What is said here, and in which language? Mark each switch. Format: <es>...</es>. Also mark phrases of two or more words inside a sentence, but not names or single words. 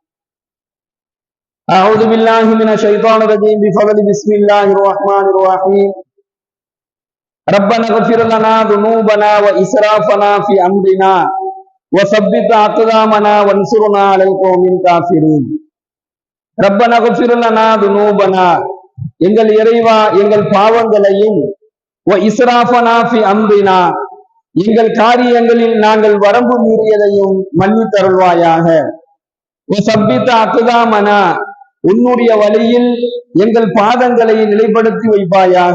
<ar>أعوذ بالله من الشيطان الرجيم بفضل بسم الله الرحمن الرحيم. ربنا اغفر لنا ذنوبنا وإسرافنا في أمرنا وثبت أقدامنا وانصرنا على القوم الكافرين. ربنا اغفر لنا ذنوبنا</ar> <ta>எங்கள் இறைவா எங்கள் பாவங்களையும்</ta> <ar>إسرافنا في أمرنا</ar> <ta>எங்கள் காரியங்களில் நாங்கள் வரம்பு மீறியதையும் மன்னித்தருள்வாயாக.</ta> <ar>ثبت أقدامنا</ar> <ta>உன்னுடைய வழியில் எங்கள் பாதங்களை நிலைப்படுத்தி வைப்பாயாக.</ta>